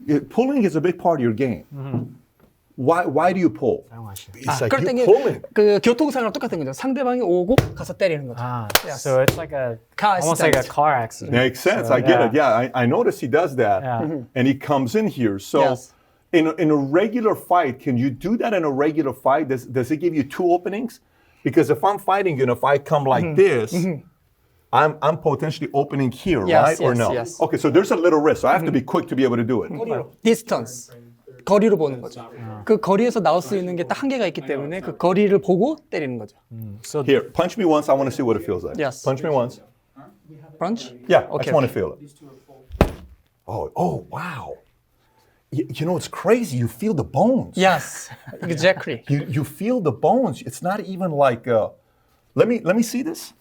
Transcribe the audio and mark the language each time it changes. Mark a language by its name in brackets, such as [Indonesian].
[English] Pulling is a big part of your game. Why do you pull? It's like [Korean] 그럴 [English] you're pulling. [Korean] 그 교통사고랑 똑같은 거죠. 상대방이 오고 가서 때리는 거죠. [English] Yes. So it's like a Car almost like a accident. car accident. Makes sense. So, I get it. Yeah, I notice he does that, Yeah. and he comes in here. So, Yes. in a regular fight, can you do that in a regular fight? Does it give you 2 openings? Because if I'm fighting you, and if I come like this, I'm potentially opening here, Yes, right? Or yes, no? yes. Okay, so there's a little risk. So I have to be quick to be able to do it. [Korean] Distance. 거리로 보는 거죠. 그 거리에서 나올 수 있는 게 딱 한계가 있기 때문에 그 거리를 보고 때리는 거죠. [English] So Here, punch me once. I want to see what it feels like. Yes. Punch me once. Punch? Yeah, I Okay, just want to okay. feel it. Oh, wow. You know, it's crazy. You feel the bones. Yes, exactly. You feel the bones. It's not even like. Let me see this.